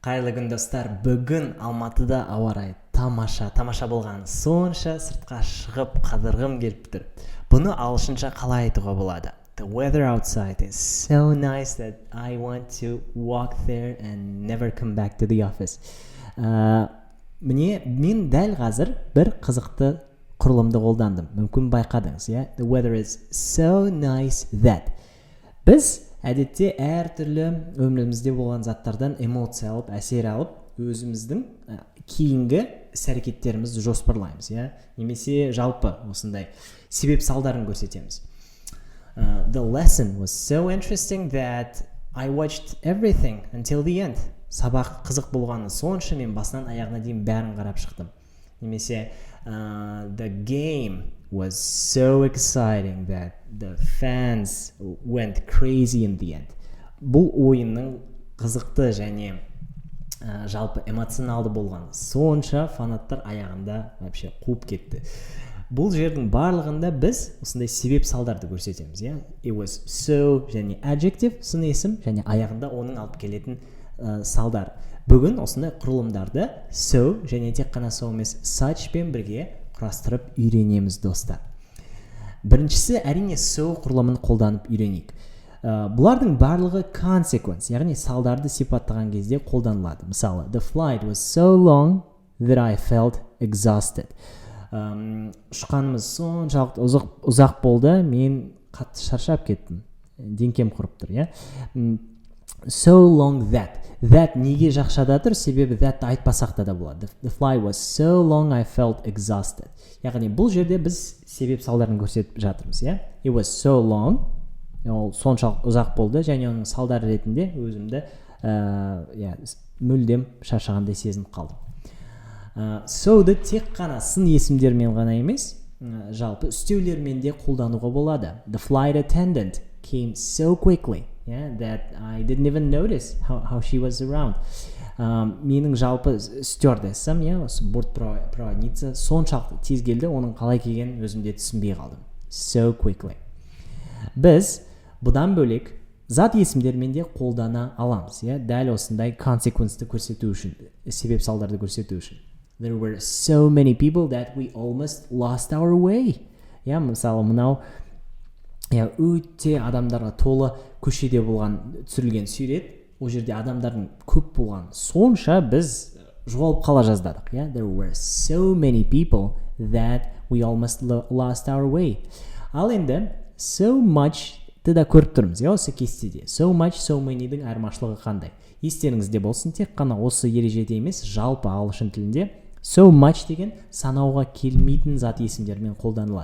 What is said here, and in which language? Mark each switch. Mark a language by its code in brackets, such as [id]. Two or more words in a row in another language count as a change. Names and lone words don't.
[kk] Қайырлы күн достар, бүгін Алматыда ауа райы тамаша болғаны сонша сыртқа шығып қадырғым келіп тұр. Бұны ағылшынша қалай айтуға болады? [en] The weather outside is so nice that I want to walk there and never come back to the office. [kk] Міне, мен дәл қазір бір қызықты құрылымды қолдандым. Мүмкін байқадыңыз, иә? [en] The weather is so nice that. [kk] Біз әдетте әртүрлі өмірімізде болған заттардан эмоция алып, әсер алып, өзіміздің кейінгі іс-әрекеттерімізді жоспарлаймыз, иә? Немесе жалпы осындай себеп салдарын көрсетеміз. [en] The lesson was so interesting that I watched everything until the end. [kk] Сабақ қызық болғаны сонша мен басынан аяғына дейін бәрін қарап шықтым. Немесе [en] the game was so exciting that the fans went crazy in the end. [kk] Бұл ойынның қызықты және жалпы эмоционалды болған сонша фанаттар аяғында вообще қуып кетті. Бұл жердің барлығында біз осындай себеп салдарды көрсетеміз, иә? [en] It was so [kk] және adjective сын есім және аяғында оның алып келетін салдар. Бүгін осындай құрылымдарды so және тек қана so емес such пен бірге құрастырып үйренеміз достар. Біріншісі әрине so құрылымын қолданып үйренейік. Бұлардың барлығы consequence, яғни салдарды сипаттаған кезде қолданылады. Мысалы, [en] the flight was so long that I felt exhausted. [kk] Ұшқанымыз соншалықты ұзақ болды, мен қатты шаршап кеттім. Денкем құрып тұр, иә? [en] So long that. [kk] That неге жақшада тұр? Себебі that айтпасақ да болады. [en] The flight was so long I felt exhausted. [kk] Яғни бұл жерде біз себеп салдарын көрсетіп жатырмыз, иә? [en] It was so long. [kk] Ол соншалық ұзақ болды және оның салдары ретінде өзімді мүлдем шаршағандай сезініп қалдым. So-ды тек қана сын есімдермен ғана емес, жалпы үстеулермен де қолдануға болады. [en] The flight attendant came so quickly, that I didn't even notice how she was around. [kk] Менің жалпы стюардессам, осы бортпроводница соншалықты тез келді, оның қалай келгенін өзім де түсінбей қалдым. [en] So quickly. [kk] Біз бұдан бөлек зат есімдермен де қолдана аламыз, дәл осындай consequence-ті көрсету үшін, себеп салдарды көрсету үшін. [en] There were so many people that we almost lost our way. [kk] Мысалы, мынау өте адамдарға толы көшеде болған түсірілген сурет, ол жерде адамдардың көп болған сонша біз жоғалып қала жаздадық. [en] There were so many people that we almost lost our way. [kk] Ал енді [en] so much- [kk] ты да көріп тұрмыз, осы кестеде. [en] So much, so many- [kk] дің айырмашылығы қандай? Естеріңізде болсын, тек қана осы ережеде емес, жалпы ағылшын тілінде [en] so much [kk] деген санауға келмейтін зат есімдермен қолданылады.